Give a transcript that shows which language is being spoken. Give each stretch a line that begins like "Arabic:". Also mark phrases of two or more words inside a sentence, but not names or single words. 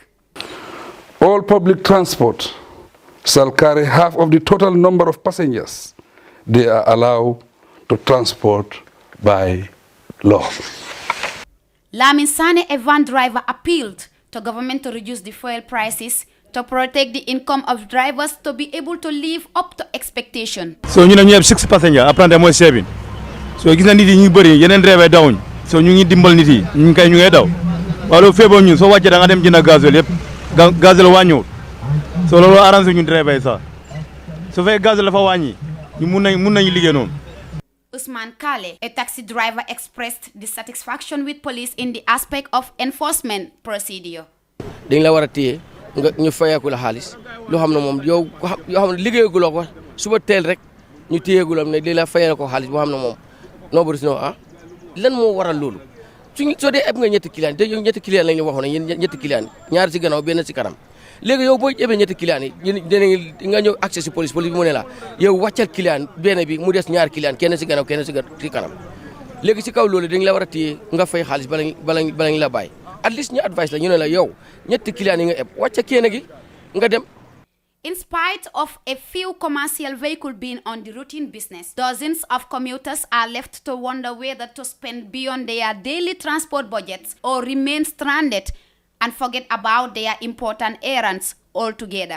English: All public transport shall carry half of the total number of passengers they are allowed to transport by law. Lamin Sane, a van driver, appealed to government to reduce the fuel prices to protect the income of drivers to be able to live up to expectation. So you have 6 passengers,
French: après moi
English: 7.
Wolof: So gis na nit yi ñu bari yeneen driver dawuñ. So ñu ngi dimbal nit yi, ñu kay ñu ngay daw. Walo febo ñu so wacce da nga dem jëna gasoil yépp. Gasoil wañu. So lolu arrange ñu driver yi sax. So fay gasoil la fa wañi, ñu mun nañu liggé non.
English: Usman Kale, a taxi driver, expressed dissatisfaction with police in the aspect of enforcement procedure.
Wolof: Dañ la wara téye nga ñu fayeeku la xaalis lu xam ne moom yow xam ne liggéeyaguloo ko suba teel rek ñu téyeegulam ne li la fayee ko xaalis boo xam ne moom noo bëri si non lan moo waral loolu suñu soo dee eb nga ñetti client te yow ñetti client lañ la waxoon yéen ñetti client ñaar si gannaaw benn si kanam léegi yow boo ebee ñetti client yi nga ñëw accès si police bi mu ne la yow wàccal client benn bi mu des ñaar client kenn si gannaaw kenn si kanam léegi si kaw loolu dañ la war a téye nga fay xaalis bala ñu la bàyyi
English: at least
Wolof: ñu advice la ñu ne la yow ñetti client yi nga eb wàcca kenn gi nga dem.
English: In spite of a few commercial vehicles being on the routine business, dozens of commuters are left to wonder whether to spend beyond their daily transport budgets or remain stranded and forget about their important errands altogether.